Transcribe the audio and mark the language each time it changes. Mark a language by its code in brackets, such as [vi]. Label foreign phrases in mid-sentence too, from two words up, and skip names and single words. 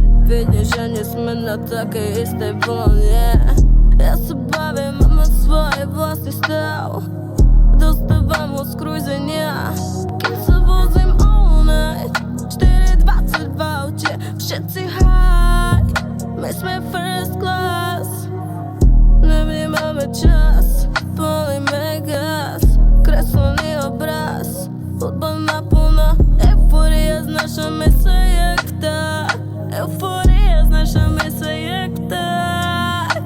[sk] vidíš, že nie sme na takej istej vlne. Ja sa bavím, mám svoj vlastný stav. Dostávam ho z krúzenia, keď sa vozím [en] all night. [sk] 4:20 v aute, všetci high. My sme [en] first class, [sk] nevnímame čas. Políme gas, kreslený obraz. Hudba naplná, eufória znášame sa jak tak. Eufória znášame sa jak tak.